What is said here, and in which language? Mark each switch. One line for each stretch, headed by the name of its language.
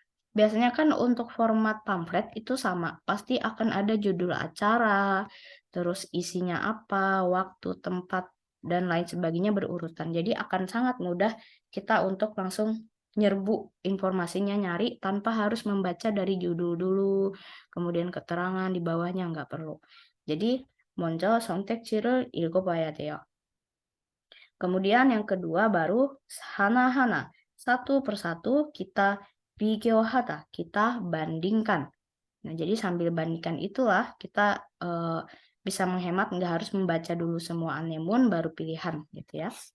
Indonesian: Biasanya kan untuk format pamflet itu sama, pasti akan ada judul acara, terus isinya apa, waktu, tempat, dan lain sebagainya berurutan. Jadi akan sangat mudah kita untuk langsung nyerbu informasinya, nyari tanpa harus membaca dari judul dulu, kemudian keterangan di bawahnya nggak perlu.
Korean: Jadi 먼저 선택지를 읽어봐야 돼요.
Indonesian: Kemudian yang kedua baru 하나하나, satu persatu kita 비교하다, kita bandingkan. Nah, jadi sambil bandingkan itulah kita bisa menghemat, nggak harus membaca dulu semua anemun baru pilihan gitu ya.